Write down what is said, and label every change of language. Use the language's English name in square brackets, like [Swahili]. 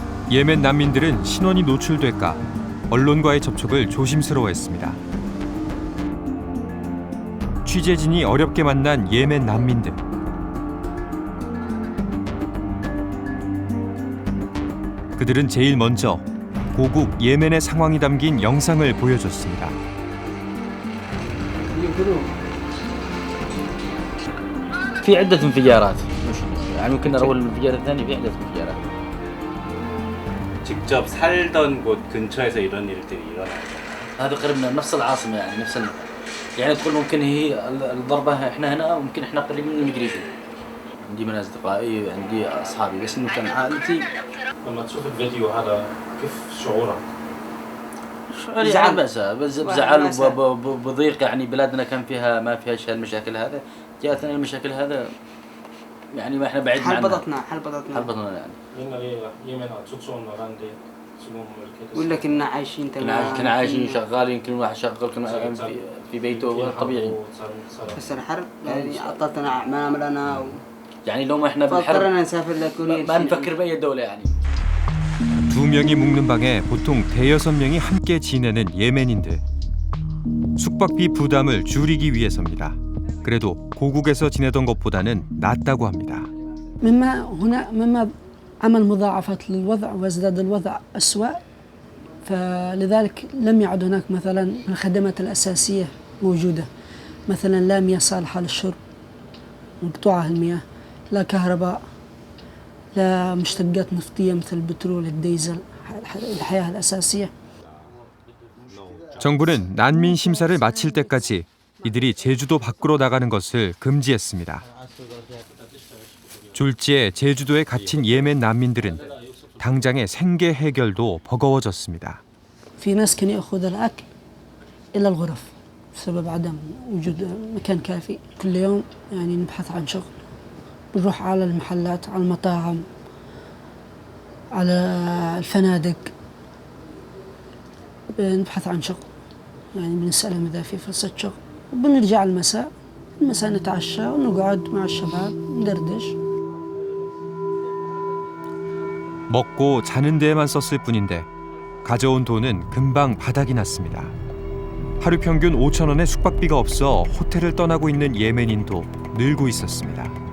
[Korean] 예멘 난민들은 신원이 노출될까 언론과의 접촉을 조심스러워했습니다. 취재진이 어렵게 만난 예멘 난민들. 그들은 제일 먼저 고국 예멘의 상황이 담긴 영상을 보여줬습니다. [Arabic] في عدة انفجارات يعني ممكن نروي الانفجار الثاني في عدة انفجارات. [Korean] 직접 살던 곳 근처에서 이런 일들이 일어나요. [Arabic] هذا قريب من نفس العاصمة يعني نفس يعني تقول ممكن هي الضربة احنا هنا وممكن احنا قريب من الميجريشن. عندي من أصدقائي عندي أصحابي بس إنه كان عائلتي. لما تشوف الفيديو هذا كيف شعورك؟ شعوري يعني بزعل وبضيق يعني بلادنا كان فيها ما فيهاش هالمشاكل هذا جاءتنا المشاكل هذا يعني ما احنا بعيد عنها. حلبطتنا يعني. [Korean] يمن 좋은 나라인데 지금 이렇게 [Arabic] ولا كنا عايشين تمام. كنا عايشين شغال يمكن واحد شغال كنا في بيته طبيعي. بس الحرب يعني عطتنا أعمالنا يعني لو ما احنا بالحرب فكرنا نسافر لكوريا. ما نفكر بأي دولة يعني. [Korean] 두 명이 묵는 방에 보통 대여섯 명이 함께 지내는 예멘인들. 숙박비 부담을 줄이기 위해서입니다. 그래도 고국에서 지내던 것보다는 낫다고 합니다. [Arabic] مما عمل مضاعفات للوضع وازداد الوضع أسوأ فلذلك لم يعد هناك مثلا الخدمات الأساسية موجودة مثلا لا مياه صالحة للشرب مقطوعة المياه لا كهرباء لا مشتقات نفطية مثل البترول الديزل الحياة الأساسية. [Korean] 정부는 난민 심사를 마칠 때까지 이들이 제주도 밖으로 나가는 것을 금지했습니다. 졸지에 제주도에 갇힌 예멘 난민들은 당장의 생계 해결도 버거워졌습니다. [Arabic] في ناس كانوا يأخذ الأكل إلى الغرف بسبب عدم وجود مكان كافي. كل يوم يعني نبحث عن شغل نروح على المحلات على المطاعم على الفنادق نبحث عن شغل يعني بنسألهم إذا في فرصة شغل وبنرجع المساء نتعشى ونقعد مع الشباب ندردش. [Korean] 먹고 자는 데에만 썼을 뿐인데 가져온 돈은 금방 바닥이 났습니다. 하루 평균 5,000원의 숙박비가 없어 호텔을 떠나고 있는 예멘인도 늘고 있었습니다.